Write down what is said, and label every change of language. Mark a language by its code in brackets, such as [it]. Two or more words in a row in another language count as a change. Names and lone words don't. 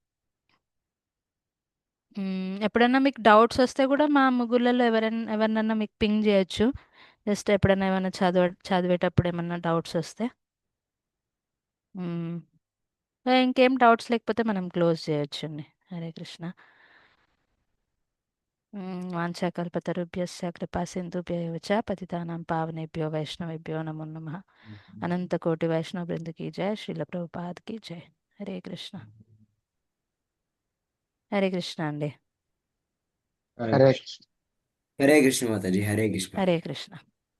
[te] ఎప్పుడన్నా మీకు డౌట్స్ వస్తే కూడా మా ముగ్గురులలో ఎవరినన్నా మీకు పింగ్ చేయొచ్చు. జస్ట్ ఎప్పుడైనా ఏమైనా చదివేటప్పుడు ఏమన్నా డౌట్స్ వస్తే. మ్మ్. ఇంకేం డౌట్స్ లేకపోతే మనం క్లోజ్ చేయొచ్చండి. హరే కృష్ణ. [sa] వాంఛాకల్పతరుభ్యశ్చ కృపా సింధుభ్య ఏవ చ పతితానాం పావనేభ్యో వైష్ణవేభ్యో నమో నమః. [te] అనంత కోటి వైష్ణవ బృంద [hi] की जय. [te] శ్రీల ప్రభుపాద్ [hi] की जय. [te] హరే కృష్ణ. హరే కృష్ణ అండి. హరే హరే కృష్ణ. హరే కృష్ణ మాతాజీ, హరే కృష్ణ. హరే కృష్ణ.